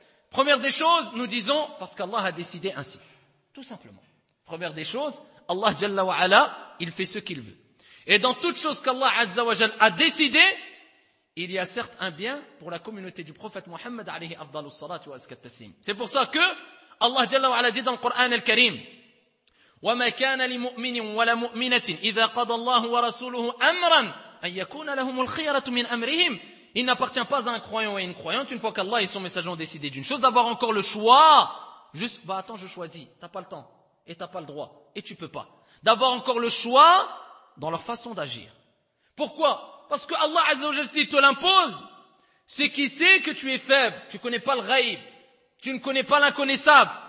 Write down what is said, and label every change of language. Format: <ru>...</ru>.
<fr>Première des choses, nous disons, parce qu'Allah a décidé ainsi. Tout simplement. Première des choses, Allah Jalla wa Ala, il fait ce qu'il veut. Et dans toute chose qu'Allah Azza wa Jalla a décidé, il y a certes un bien pour la communauté du prophète Muhammad alayhi afdalu salatu wa azkat taslim. C'est pour ça que Allah Jalla wa Ala dit dans le Coran al-Karim,</fr> <ar>وَمَا كَانَ لِمُؤْمِنٍ وَلَا مُؤْمِنَةٍ إِذَا قَضَى اللَّهُ وَرَسُولُهُ أَمْرًا أَنْ يَكُونَ لَهُمُ الْخِيَرَةُ مِنْ أَمْرِهِمْ.</ar> <fr>Il n'appartient pas à un croyant et une croyante, une fois qu'Allah et son messager ont décidé d'une chose, d'avoir encore le choix, juste, bah attends, je choisis, t'as pas le temps, et t'as pas le droit, et tu peux pas. D'avoir encore le choix dans leur façon d'agir. Pourquoi? Parce que Allah Azza wa Jalla, s'il te l'impose, c'est qu'il sait que tu es faible, tu connais pas le ghaïb, tu ne connais pas l'inconnaissable.</fr>